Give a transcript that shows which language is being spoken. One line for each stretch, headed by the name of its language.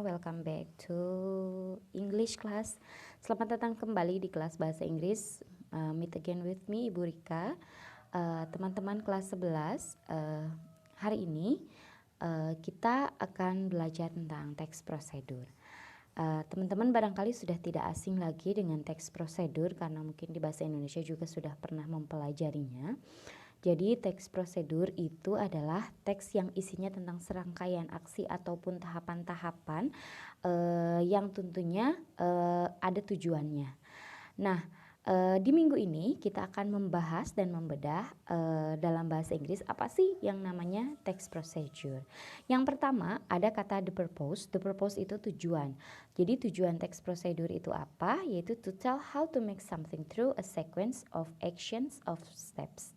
English: Welcome back to English class.
Indonesian: Selamat datang kembali di kelas bahasa Inggris.
English: Meet again with me,
Indonesian: Ibu Rika. Teman-teman kelas 11. Hari ini kita akan belajar tentang teks prosedur. Teman-teman barangkali sudah tidak asing lagi dengan teks prosedur karena mungkin di bahasa Indonesia juga sudah pernah mempelajarinya. Jadi teks prosedur itu adalah teks yang isinya tentang serangkaian aksi ataupun tahapan-tahapan yang tentunya ada tujuannya. Nah, di minggu ini kita akan membahas dan membedah dalam bahasa Inggris apa sih yang namanya text procedure. Yang pertama ada kata the purpose. The purpose itu tujuan. Jadi tujuan text procedure itu apa?
English: Yaitu to tell how to make something through a sequence of actions of steps.